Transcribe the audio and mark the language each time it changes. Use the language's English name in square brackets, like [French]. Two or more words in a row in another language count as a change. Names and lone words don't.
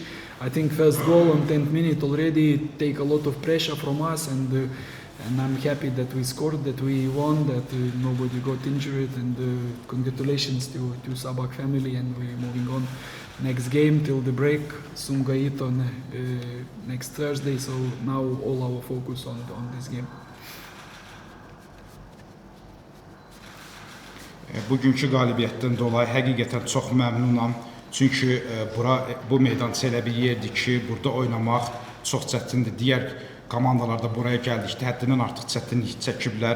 [English] I think first goal on 10th minute already take a lot of pressure from us, and I'm happy that we scored, that we won, that nobody got injured, and congratulations to Sabak family, and we're moving on next game till the break, Sumgait on next Thursday, so now all our focus on this game. [Azerbaijani] Bugünkü qalibiyyətdən dolayı həqiqətən çox məmnunam. Çünki bu meydança elə bir yerdir ki, burada oynamaq çox çətindir. Digər komandalarda buraya gəldikdə həddindən artıq çətinlik çəkiblər.